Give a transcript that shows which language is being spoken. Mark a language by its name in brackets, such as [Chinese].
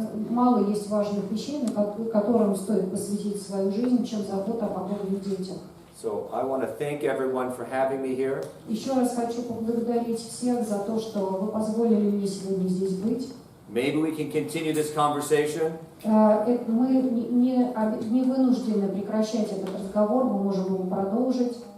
[Russian] Мало есть важных вещей, которым стоит посвятить свою жизнь, чем забота о подобных детях. [English] So I want to thank everyone for having me here. [Russian] Еще раз хочу поблагодарить всех за то, что вы позволили мне сегодня здесь быть. [English] Maybe we can continue this conversation. [Russian] Мы не вынуждены прекращать этот разговор, мы можем его продолжить.